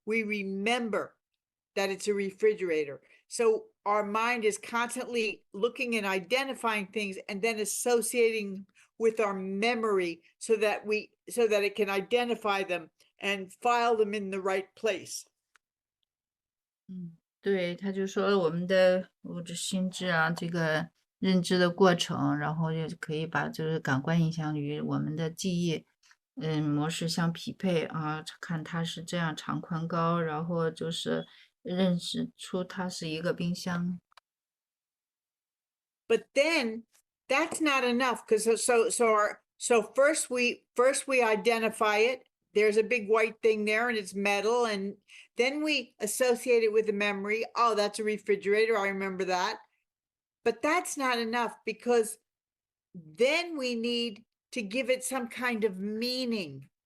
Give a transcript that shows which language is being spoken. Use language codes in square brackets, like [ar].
[en] We remember that it's a refrigerator. So our mind is constantly looking and identifying things and then associating with our memory so that it can identify them and file them in the right place. [zh] 对，他就说我们的物质心智啊，这个认知的过程，然后也可以把这个感官影响与我们的记忆模式相匹配啊，看它是这样长宽高，然后就是认识出它是一个冰箱。 [en] But then that's not enough, because so first we identify it. There's a big white thing there and it's metal, and then we associate it with the memory. Oh, that's a refrigerator. I remember that. But that's not enough, because then we need to give it some kind of meaning.